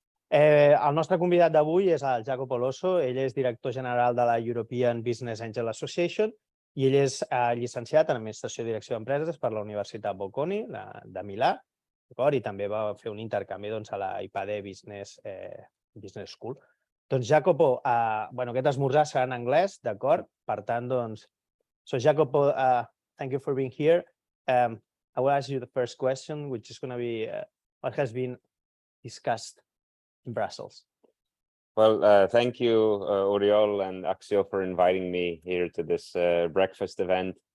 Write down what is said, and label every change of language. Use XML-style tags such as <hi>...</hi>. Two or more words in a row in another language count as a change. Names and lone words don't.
<ca>El nostre convidat d'avui és el Jacopo Losso. Ell és director general de la European Business Angel Association i ell és llicenciat en Administració i Direcció d'Empreses per la Universitat Bocconi de Milà, i també va fer un intercanvi a la IPADE Business School. Doncs, Jacopo, aquest esmorzar serà en anglès, d'acord? Per tant,</ca> <en>so Jacopo, thank you for being here. I will ask you the first question, which is going to be what has been discussed in Brussels. Well, thank you, Oriol and Axio, for inviting me here to this breakfast event.</en>